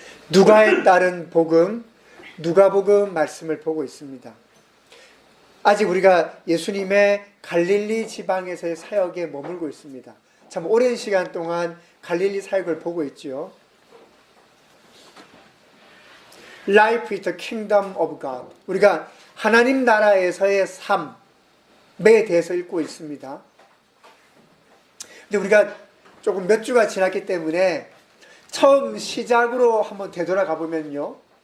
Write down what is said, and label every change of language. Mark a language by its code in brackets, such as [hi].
[ko] 누가에 따른 복음, 누가복음 말씀을 보고 있습니다. 아직 우리가 예수님의 갈릴리 지방에서의 사역에 머물고 있습니다. 참 오랜 시간 동안 갈릴리 사역을 보고 있죠. [en] Life is the kingdom of God. [ko] 우리가 하나님 나라에서의 삶에 대해서 읽고 있습니다. 근데 우리가 조금 몇 주가 지났기 때문에 처음 시작으로 한번 되돌아가 보면요.